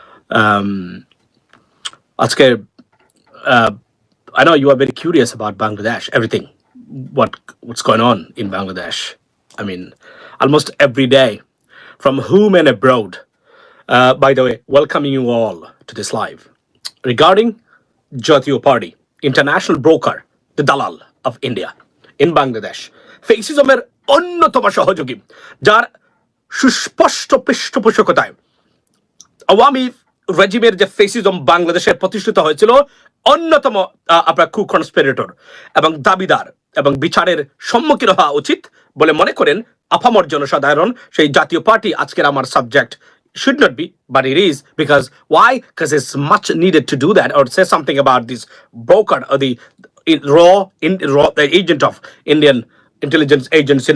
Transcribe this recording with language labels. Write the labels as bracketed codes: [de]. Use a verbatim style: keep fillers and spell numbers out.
[en] Um, আজকে I know you are very curious about Bangladesh, everything, what what's going on in Bangladesh. I mean, almost every day, from home and abroad. Uh, by the way, welcoming you all to this live regarding Jatiyo Party, international broker, the Dalal of India in Bangladesh, [bn] ফেসিজমের অন্যতম সহযোগী, যার সুস্পষ্ট পৃষ্ঠপোষকতায় আওয়ামী রেজিমের যে fascism বাংলাদেশে প্রতিষ্ঠিত হয়েছিল, অন্যতম আহ, আপনার কু কনস্পিরেটর এবং দাবিদার এবং বিচারের সম্মুখীন হওয়া উচিত বলে মনে করেন আপামর জনসাধারণ। সেই জাতীয় পার্টি আজকের আমার subject [en] should not be, but it is, because why? Because it's much needed to do that or say something about this broker or the in, raw, in, raw the agent of Indian intelligence agency.